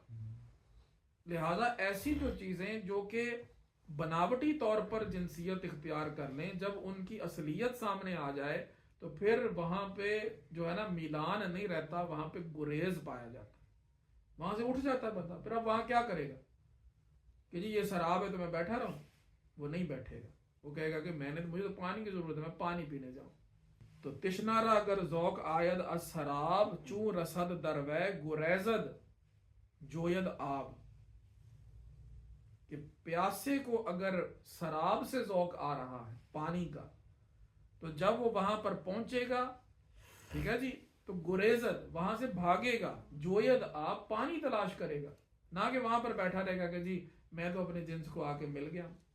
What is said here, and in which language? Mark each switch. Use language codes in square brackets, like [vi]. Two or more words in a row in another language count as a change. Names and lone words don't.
[ur] لہذا ایسی جو چیزیں جو کہ بناوٹی طور پر جنسیت اختیار کر لیں، جب ان کی اصلیت سامنے آ جائے تو پھر وہاں پہ جو ہے نا میلان نہیں رہتا، وہاں پہ گریز پایا جاتا، وہاں سے اٹھ جاتا ہے بندہ، پھر اب وہاں کیا کرے گا کہ جی یہ سراب ہے تو میں بیٹھا رہوں؟ وہ نہیں بیٹھے گا، وہ کہے گا کہ مجھے تو پانی کی ضرورت ہے، میں پانی پینے جاؤں۔ [fa] تو تشنارا اگر ذوق آید از سراب، چون رسد دروے گریزد جوید آب، [ur] کہ پیاسے کو اگر سراب سے ذوق آ رہا ہے پانی کا، تو جب وہ وہاں پر پہنچے گا، ٹھیک ہے جی، تو گریزد وہاں سے بھاگے گا، [fa] جوید آب [ur] پانی تلاش کرے گا، نہ کہ وہاں پر بیٹھا رہے گا کہ جی میں تو اپنے جنس کو آ کے مل گیا۔